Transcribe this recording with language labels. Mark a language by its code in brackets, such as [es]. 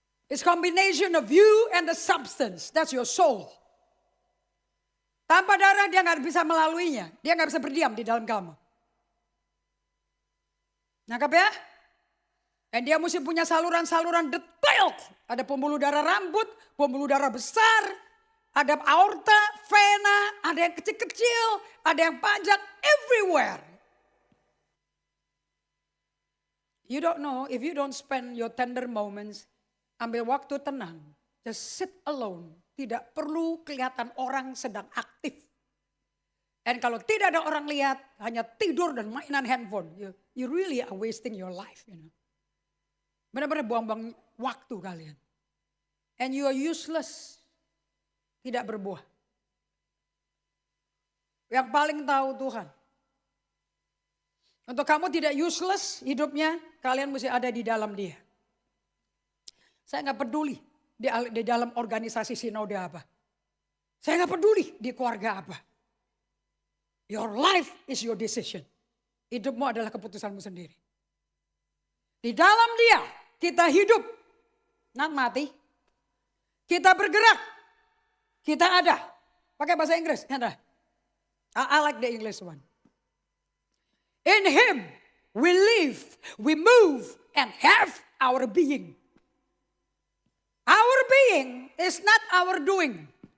[en] It's combination of you and the substance. That's your soul. [id] Tanpa darah dia nggak bisa melaluinya. Dia nggak bisa berdiam di dalam kamu. Nangkap ya? Dan dia mesti punya saluran-saluran detail. Ada pembuluh darah rambut, pembuluh darah besar, ada aorta, vena, ada yang kecil-kecil, ada yang panjang, everywhere. [en] You don't know if you don't spend your tender moments, [id] ambil waktu tenang, [en] just sit alone. [id] Tidak perlu kelihatan orang sedang aktif. Dan kalau tidak ada orang lihat, hanya tidur dan mainan handphone. [en] You really are wasting your life, you know. [id] Benar-benar buang-buang waktu kalian. [en] And you are useless. [id] Tidak berbuah. Yang paling tahu Tuhan. Untuk kamu tidak useless hidupnya, kalian mesti ada di dalam dia. Saya nggak peduli di dalam organisasi sinode apa. Saya nggak peduli di keluarga apa. [en] Your life is your decision. [id] Hidupmu adalah keputusanmu sendiri. Di dalam dia kita hidup, not mati. Kita bergerak, kita ada. Pakai bahasa Inggris, ada. [en] I like the English one. In him we live, we move, and have our being. Our being is not our doing.